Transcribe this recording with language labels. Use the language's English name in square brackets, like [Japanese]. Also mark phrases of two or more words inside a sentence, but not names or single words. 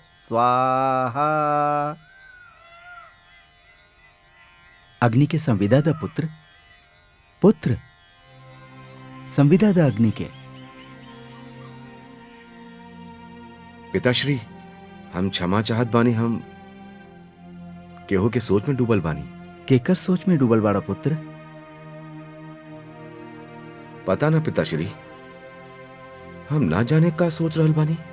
[Bhojpuri] स्वाहा। अग्नि के संविदा दा पुत्र, पुत्र संविदा दा अग्नि के। पिताश्री, हम क्षमा चाहत बानी। हम केहू के सोच में डूबल बानी। केकर सोच में डूबल बाड़ा पुत्र? पता ना पिताश्री, हम ना जाने का सोच रहल बानी।